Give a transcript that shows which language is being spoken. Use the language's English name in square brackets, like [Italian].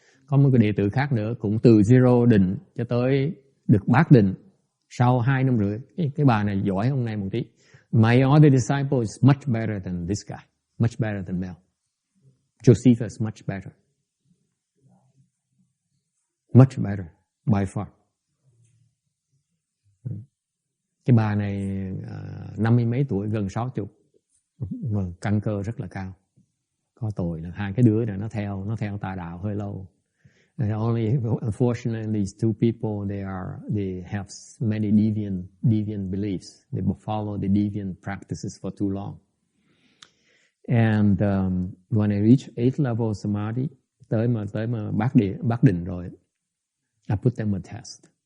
[Vietnamese] Có một cái đệ tử khác nữa cũng từ zero định cho tới được bát định sau 2 năm rưỡi. Cái bà này giỏi ông này một tí. [English] My other disciple is much better than this guy. Much better than Mel. Josefa is much better. Much better, by far. [Vietnamese] Cái bà này 50 mấy tuổi, gần 60. Căn cơ rất là cao. có tội là hai cái đứa này nó theo tà đạo hơi lâu. [English] And only unfortunately these two people they have many deviant beliefs. They follow the deviant practices for too long. And when I reach 8th level samadhi, [Vietnamese] tới mà bác định rồi, [English] I put them on test.